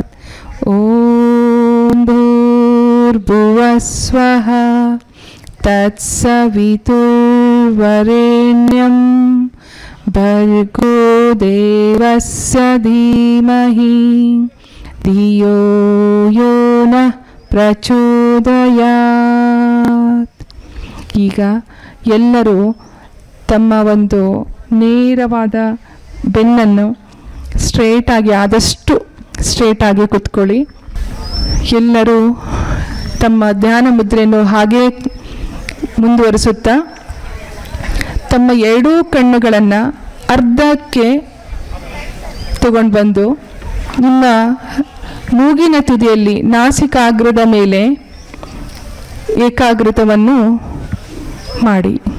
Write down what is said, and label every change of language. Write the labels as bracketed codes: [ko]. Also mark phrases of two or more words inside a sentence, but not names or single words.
[sa] ಓಂ ಭೂರ್ಭುವಸ್ವಃ ತತ್ಸವಿತುರ್ವರೆಣ್ಯಂ ಭರ್ಗೋ ದೇವಸ್ಯ ಧೀಮಹಿ ಧಿಯೋ ಯೋ ನಃ ಪ್ರಚೋದಯಾತ್. [kn] ಈಗ ಎಲ್ಲರೂ ತಮ್ಮ ಒಂದು ನೇರವಾದ ಬೆನ್ನನ್ನು ಸ್ಟ್ರೇಟಾಗಿ ಆದಷ್ಟು ಸ್ಟ್ರೇಟಾಗಿ ಕೂತ್ಕೊಳ್ಳಿ. ಎಲ್ಲರೂ ತಮ್ಮ ಧ್ಯಾನ ಮುದ್ರೆಯನ್ನು ಹಾಗೇ ಮುಂದುವರಿಸುತ್ತಾ ತಮ್ಮ ಎರಡೂ ಕಣ್ಣುಗಳನ್ನು ಅರ್ಧಕ್ಕೆ ತಗೊಂಡು ಬಂದು ನಿಮ್ಮ ಮೂಗಿನ ತುದಿಯಲ್ಲಿ ನಾಸಿಕಾಗ್ರದ ಮೇಲೆ ಏಕಾಗ್ರತವನ್ನು ಮಾಡಿ.